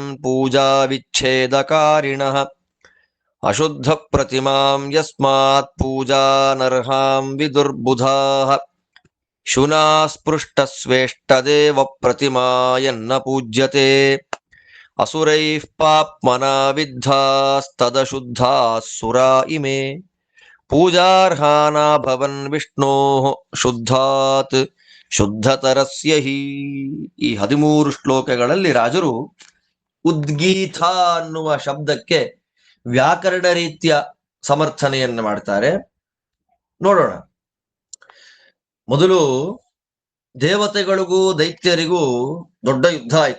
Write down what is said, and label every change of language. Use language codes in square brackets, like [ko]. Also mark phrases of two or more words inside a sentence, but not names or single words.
[sa] ಪೂಜಾ ವಿಚ್ಛೇದಕಾರಿಣಃ ಅಶುದ್ಧ ಪ್ರತಿಮಾಂ ಯಸ್ಮಾತ್ ಪೂಜಾನರ್ಹಾಂ ವಿದುರ್ಬುಧಾಃ ಶುನಾ ಸ್ಪೃಷ್ಟ ಸ್ವೇಷ್ಟದೇವ ಪ್ರತಿಮಾಯನ್ನ ಪೂಜ್ಯತೆ ಅಸುರೈಃ ಪಾಪ್ಮನಾ ವಿದ್ಧಾಸ್ತದಶುದ್ಧಾಃ ಸುರಾ ಇಮೇ ಪೂಜಾರ್ಹಾನಾ ಭವನ್ ವಿಷ್ಣೋಃ ಶುದ್ಧಾತ್ ಶುದ್ಧತರಸ್ಯ ಹಿ. [kn] ಈ 13 ಶ್ಲೋಕಗಳಲ್ಲಿ ರಾಜರು ಉದ್ಗೀತ ಅನ್ನುವ ಶಬ್ದಕ್ಕೆ ವ್ಯಾಕರಣ ರೀತಿಯ ಸಮರ್ಥನೆಯನ್ನು ಮಾಡ್ತಾರೆ. ನೋಡೋಣ. ಮೊದಲು ದೇವತೆಗಳಿಗೂ ದೈತ್ಯರಿಗೂ ದೊಡ್ಡ ಯುದ್ಧ ಆಯ್ತು.